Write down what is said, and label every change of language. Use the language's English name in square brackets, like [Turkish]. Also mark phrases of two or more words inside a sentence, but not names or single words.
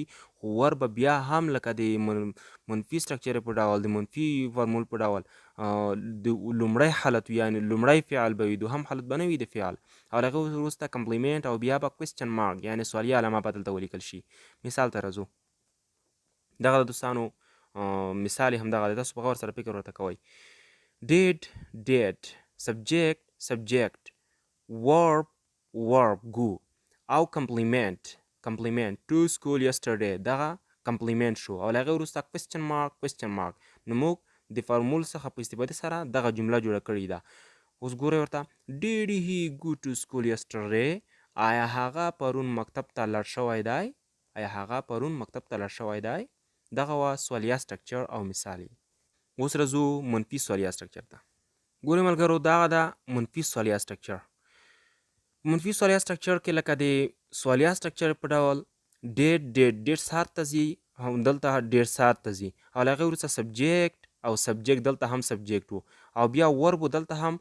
[Pashto] خو ورب به بیا هم لکه د منفي سټرکچر په ډول، د منفي فارمول په ډول د لومړی حالت یعنی لومړی فعل به وي، دوهم حالت به نه وي د فعل. او له هغې وروسته کمپلیمنټ او بیا به [English] question mark [Pashto] یعنی سوالیه علامه به دلته ولیکل شي. مثال ته راځو. دغه د دوستانو مثال یې همدغه دی. تاسو په غور سره فکر ورته کوئ. [English] did subject verb go او complement to school yesterday [Pashto] دغه کمپلیمنټ شو او له هغې وروسته [English] question mark. [Pashto] نو موږ د فارمول څخه په استفادې سره دغه جمله جوړه کړې ده. اوس ګورئ ورته [English] did he go to school yesterday، [Pashto] آیا هغه پرون مکتب ته لاړ شوی دی؟ آیا هغه پرون مکتب ته لاړ شوی دی؟ دغه وه سوالیه سټرکچر او مثال یې. اوس راځو منفي سوالیه سټرکچر ته. ګورئ ملګرو دغه ده منفي سوالیه سټرکچر. منفي سوالیه سټرکچر کې لکه د سوالیه سټرکچر په ډول ډیډ سهار ته ځي، دلته ډیډ سهار ته ځي او له هغې وروسته سبجیکټ او سبجیکټ دلته هم سبجیکټ و او بیا ورب دلته هم.